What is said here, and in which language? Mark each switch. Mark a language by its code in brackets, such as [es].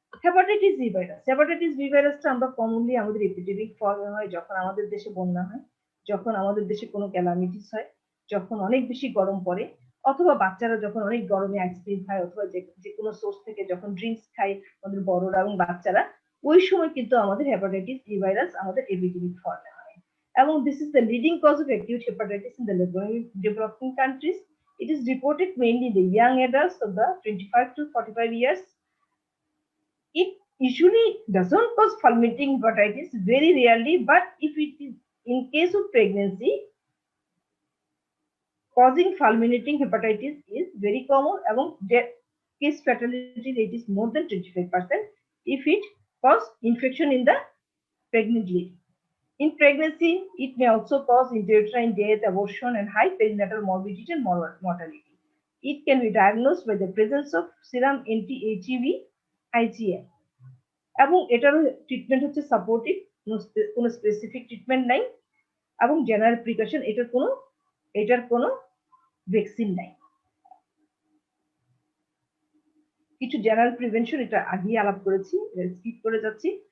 [bn] Hepatitis B ভাইরাসটা আমরা commonly আমাদের এপিডেমিক ফর্মে হয় যখন আমাদের দেশে বন্যা হয়, যখন আমাদের দেশে কোনো ক্যালামিটিস হয়, যখন অনেক বেশি গরম পড়ে, অথবা বাচ্চারা যখন অনেক গরমে আইসক্রিম খায়, অথবা যে কোনো সোর্স থেকে যখন ড্রিঙ্কস খায় আমাদের বড়রা এবং বাচ্চারা, ওই সময় কিন্তু আমাদের হেপাটাইটিস বি ভাইরাস আমাদের এপিডেমিক ফর্মে হয়। [en] এবং this is the leading cause of acute hepatitis in the developing countries. It is reported mainly in the young adults of the 25 to 45 years. It usually doesn't cause fulminating hepatitis, very rarely, but if it is in case of pregnancy, causing fulminating hepatitis is very common, এবং case fatality rate is more than 25% if it cause infection in the pregnant lady. In pregnancy, it may also cause intrauterine death, abortion, and high perinatal morbidity and mortality. It can be diagnosed by the presence of serum anti-HCV, IgM. [bn] এবং এটার treatment হচ্ছে supportive, কোনো specific treatment নাই, এবং general precaution, এটার কোনো vaccine নাই। কিছু জেনারেল প্রিভেনশন এটা আগেই আলাপ করেছি, স্কিপ করে যাচ্ছি।